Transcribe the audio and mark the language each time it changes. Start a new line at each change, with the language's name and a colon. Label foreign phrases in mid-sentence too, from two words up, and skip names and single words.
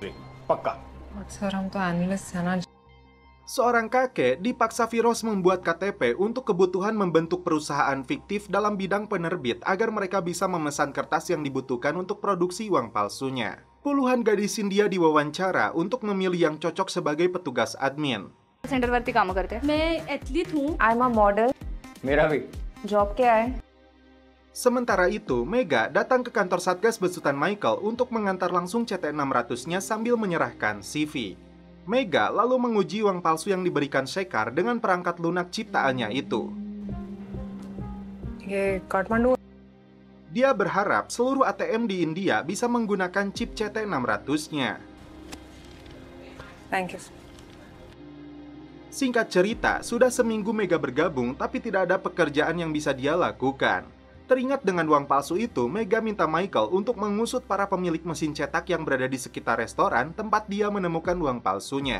Indonesian: Seorang kakek dipaksa Firoz membuat KTP untuk kebutuhan membentuk perusahaan fiktif dalam bidang penerbit agar mereka bisa memesan kertas yang dibutuhkan untuk produksi uang palsunya. Puluhan gadis India diwawancara untuk memilih yang cocok sebagai petugas admin.
Hindi: सेंटरवरती काम करते हैं. मैं एथलीट हूँ.
English: I'm a model.
Hindi: मेरा भी. Job क्या है?
Indonesian: Sementara itu, Mega datang ke kantor Satgas besutan Michael untuk mengantar langsung CT600-nya sambil menyerahkan CV. Mega lalu menguji uang palsu yang diberikan Sekar dengan perangkat lunak ciptaannya itu.
Hindi: ये काठमांडू.
Indonesian: Dia berharap seluruh ATM di India bisa menggunakan chip CT600-nya.
English: Thank you.
Indonesian: Singkat cerita, sudah seminggu Mega bergabung tapi tidak ada pekerjaan yang bisa dia lakukan. Teringat dengan uang palsu itu, Mega minta Michael untuk mengusut para pemilik mesin cetak yang berada di sekitar restoran tempat dia menemukan uang palsunya.